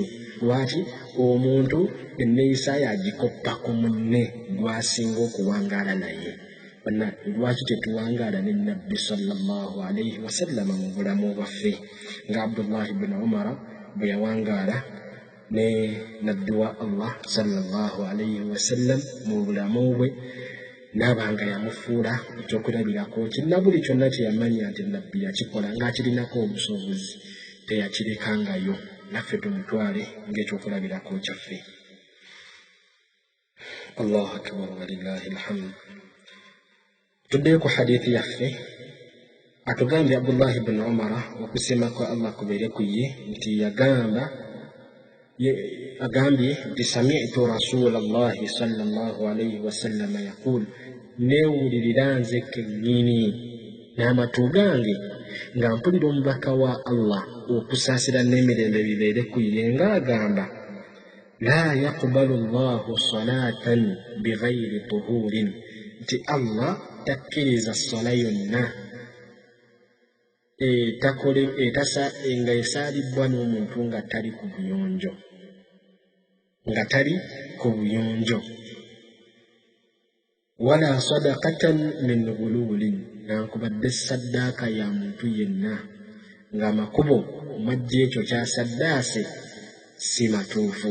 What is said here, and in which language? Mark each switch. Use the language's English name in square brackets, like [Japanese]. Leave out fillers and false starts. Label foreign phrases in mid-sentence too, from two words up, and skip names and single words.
[Ganda] Lwaki omuntu enneeyisa ye agikoppa ku munne gw'asinga okuwangaala naye. lwaki tetuwangaala ne nabbi [Arabic] صلى الله عليه وسلم [Ganda] mu bulamu bwaffe nga Abdullahi ibn Umar bwe yawangaala ne nabbi wa Allah [Arabic] صلى الله عليه وسلم [Ganda] mu bulamu bwe n'abanga yamufuula ekyokulabirako kinna buli kyonna kyeyamanya nti nabbi yakikola ng'akirinako obusobozi teyakirekangayo naffe tumutwale ng'ekyokulabirako kyaffe. [Arabic] الله أكبر ولله الحمد. [Ganda] Tuddeyo ku hadithi yaffe atugambye Abdullah ibn Umar okusema kwa Allah kubeere ku ye nti agambye nti [Arabic] سمعت رسول الله صلى الله عليه وسلم يقول, [Ganda] neewulirira nze kennyini n'amatu gange nga mpulira omubaka wa Allah okusaasira n'emirembe bibeere ku ye ng'agamba, [Arabic] لا يقبل الله صلاة بغير طهور, [Ganda] nti Allah takkiriza ssala yonna nga esaalibbwa n'omuntu nga tali ku buyonjo, [Arabic] ولا صدقة من غلول, [Ganda] nankubadde saddaaka ya muntu yenna ng'amakubo omwajja ekyo kyasaddaase si matuufu.